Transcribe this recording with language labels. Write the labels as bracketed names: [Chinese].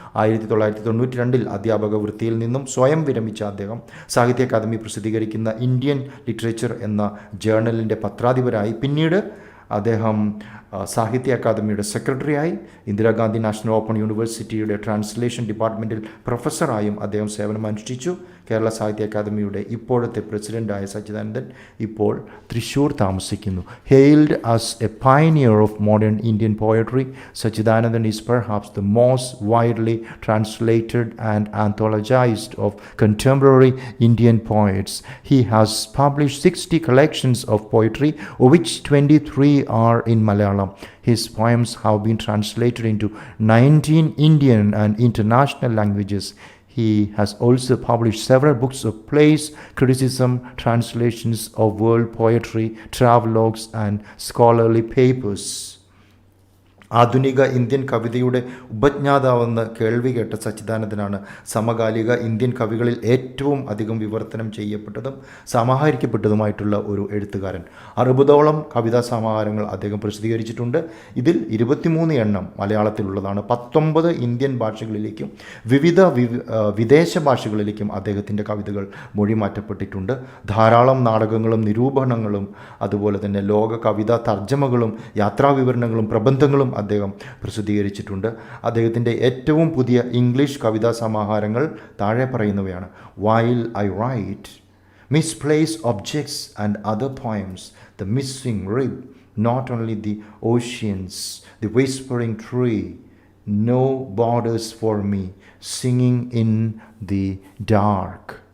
[Malayalam] 1992 അധ്യാപക വൃത്തിയിൽ നിന്നും സ്വയം വിരമിച്ച അദ്ദേഹം സാഹിത്യ അക്കാദമി പ്രസിദ്ധീകരിക്കുന്ന ഇന്ത്യൻ ലിറ്ററേച്ചർ എന്ന ജേർണലിൻ്റെ പത്രാധിപരായി. പിന്നീട് അദ്ദേഹം സാഹിത്യ അക്കാദമിയുടെ സെക്രട്ടറിയായി. ഇന്ദിരാഗാന്ധി നാഷണൽ ഓപ്പൺ യൂണിവേഴ്സിറ്റിയുടെ ട്രാൻസ്ലേഷൻ ഡിപ്പാർട്ട്മെൻറ്റിൽ പ്രൊഫസറായും അദ്ദേഹം സേവനമനുഷ്ഠിച്ചു. കേരള സാഹിത്യ അക്കാദമിയുടെ ഇപ്പോഴത്തെ പ്രസിഡൻ്റായ സച്ചിദാനന്ദൻ ഇപ്പോൾ തൃശ്ശൂർ താമസിക്കുന്നു. [English] Hailed as a pioneer of modern Indian poetry, Satchidanandan is perhaps the most widely translated and anthologized of contemporary Indian poets. He has published 60 collections of poetry, of which 23 are in Malayalam. His poems have been translated into 19 Indian and international languages. He has also published several books of plays, criticism, translations of world poetry, travelogues, and scholarly papers. [Malayalam] ആധുനിക Indian കവിതയുടെ ഉപജ്ഞാതാവെന്ന് കേൾവി കേട്ട സച്ചിദാനന്ദനാണ് സമകാലിക Indian കവികളിൽ ഏറ്റവും അധികം വിവർത്തനം ചെയ്യപ്പെട്ടതും സമാഹരിക്കപ്പെട്ടതുമായിട്ടുള്ള ഒരു എഴുത്തുകാരൻ. 60ഓളം കവിതാ സമാഹാരങ്ങൾ അദ്ദേഹം പ്രസിദ്ധീകരിച്ചിട്ടുണ്ട്. ഇതിൽ 23 എണ്ണം മലയാളത്തിലുള്ളതാണ്. 19 ഇന്ത്യൻ ഭാഷകളിലേക്കും വിവിധ വിദേശ ഭാഷകളിലേക്കും അദ്ദേഹത്തിൻ്റെ കവിതകൾ മൊഴിമാറ്റപ്പെട്ടിട്ടുണ്ട്. ധാരാളം നാടകങ്ങളും നിരൂപണങ്ങളും അതുപോലെ തന്നെ ലോക കവിതാ തർജ്ജമകളും യാത്രാവിവരണങ്ങളും പ്രബന്ധങ്ങളും അദ്ദേഹം പ്രസിദ്ധീകരിച്ചിട്ടുണ്ട്. അദ്ദേഹത്തിൻ്റെ ഏറ്റവും പുതിയ ഇംഗ്ലീഷ് കവിതാ സമാഹാരങ്ങൾ താഴെ പറയുന്നവയാണ്: While I write, misplaced objects and other poems, the missing rib, not only the oceans, the whispering tree, no borders for me, singing in the dark.